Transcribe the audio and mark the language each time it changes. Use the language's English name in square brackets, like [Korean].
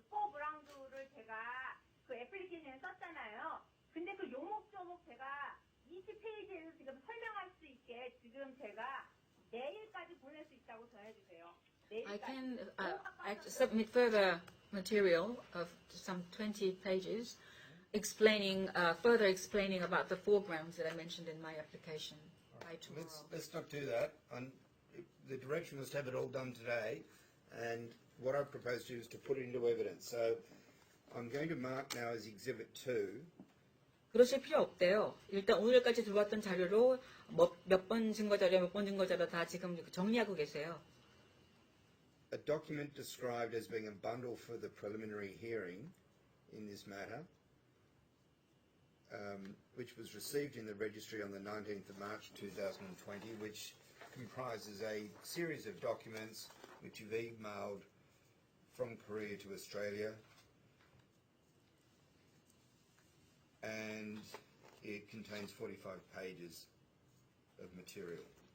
[Korean] 포 브라운드를 제가 그 애플리케이션에 썼잖아요. 근데 그 요목조목 제가 20페이지에서 지금 설명할 수 있게 지금 제가 내일까지 보낼 수 있다고 전해주세요. [English] I [Korean] 내일까지. [English] can submit further material of some 20 pages explaining, further explaining about the foregrounds that I mentioned in my application by tomorrow. Let's not do that. The direction was to have it all done today, and what I've proposed to do is to put it into evidence. So I'm going to mark now as Exhibit 2. [Korean] 그러실 필요 없대요. 일단 오늘까지 들어왔던 자료로 몇 번 증거자료, 몇 번 증거자료 다 지금 정리하고 계세요. [English] A document described as being a bundle for the preliminary hearing in this matter, which was received in the registry on the 19th of March 2020, which comprises a series of documents which you've emailed from Korea to Australia, and it contains 45 pages of material.